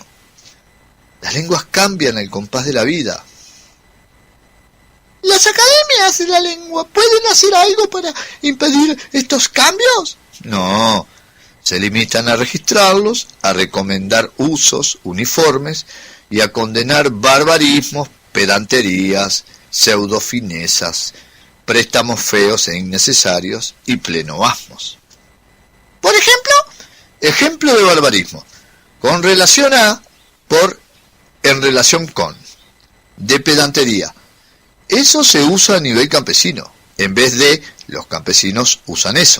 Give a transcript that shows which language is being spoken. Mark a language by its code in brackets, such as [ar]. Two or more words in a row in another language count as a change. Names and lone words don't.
[es] Las lenguas cambian al compás de la vida. ¿Las academias de la lengua pueden hacer algo para impedir estos cambios? No. Se limitan a registrarlos, a recomendar usos uniformes y a condenar barbarismos, pedanterías, pseudofinezas, préstamos feos e innecesarios y plenoasmos. Por ejemplo de barbarismo, con relación a, por, en relación con, de pedantería. Eso se usa a nivel campesino, en vez de los campesinos usan eso.